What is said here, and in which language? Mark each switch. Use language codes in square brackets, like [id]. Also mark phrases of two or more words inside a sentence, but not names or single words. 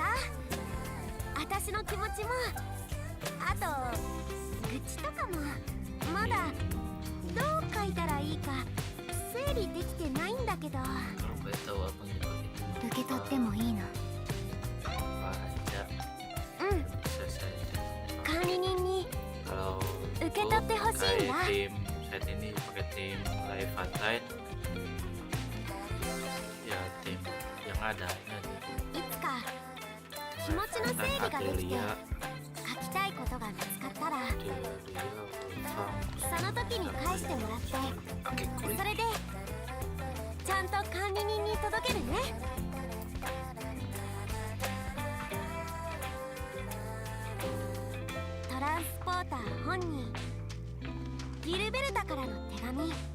[ja] 私の気持ちもあと愚痴とかもまだどう書いたらいいか整理できてないんだけど。受け取ってもいいの？うん。管理人に受け取ってほしいんだ。 [id] tim set ini pakai tim [en] live fight [id] ya, tim yang ada [ja] いつか気持ちの整理ができて書きたいことが見つかったら、その時に返してもらって、それでちゃんと管理人に届けるね。トランスポーター本人ギルベルタからの手紙。